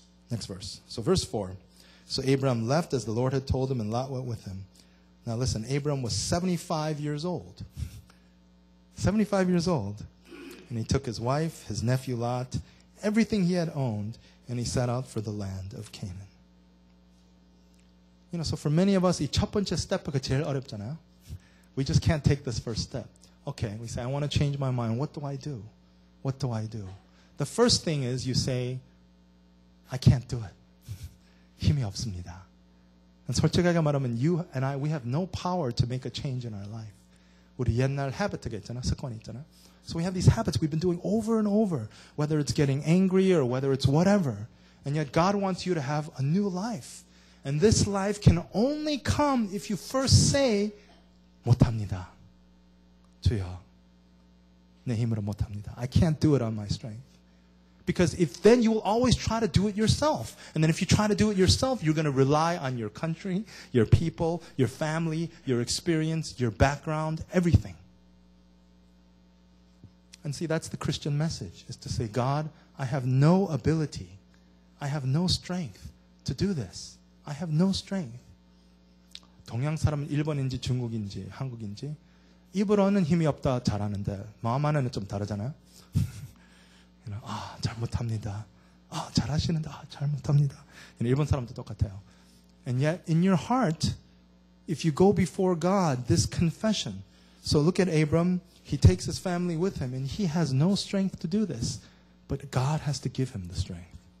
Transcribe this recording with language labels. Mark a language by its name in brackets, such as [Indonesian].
[English] Next verse. So verse 4. So Abram left as the Lord had told him, and Lot went with him. Now listen, Abram was 75 years old. 75 years old. And he took his wife, his nephew Lot, everything he had owned, and he set out for the land of Canaan. So for many of us, [Korean] 이 첫 번째 스텝가 제일 어렵잖아요. [English] We just can't take this first step. Okay, we say, I want to change my mind. What do I do? What do I do? The first thing is you say, I can't do it. [Korean] 힘이 없습니다. [English] And [Korean] 솔직하게 말하면 [English] you and I, we have no power to make a change in our life. [Korean] 우리 옛날 habit가 있잖아, 습관이 있잖아. [English] So we have these habits we've been doing over and over, whether it's getting angry or whether it's whatever. And yet God wants you to have a new life. And this life can only come if you first say, [Korean] 못합니다. 주여, 내 힘으로 못합니다. [English] I can't do it on my strength. Because if then you will always try to do it yourself. And then if you try to do it yourself, you're going to rely on your country, your people, your family, your experience, your background, everything. And see, that's the Christian message, is to say, God, I have no ability. I have no strength to do this. I have no strength. [Korean] 동양 사람은 일본인지 중국인지 한국인지 입으로는 힘이 없다 잘하는데 마음 안에는 좀 다르잖아요. 잘못합니다. 잘하시는데 잘못합니다. 일본 사람도 똑같아요. [English] And yet in your heart, if you go before God, this confession. So look at Abram. He takes his family with him, and he has no strength to do this. But God has to give him the strength.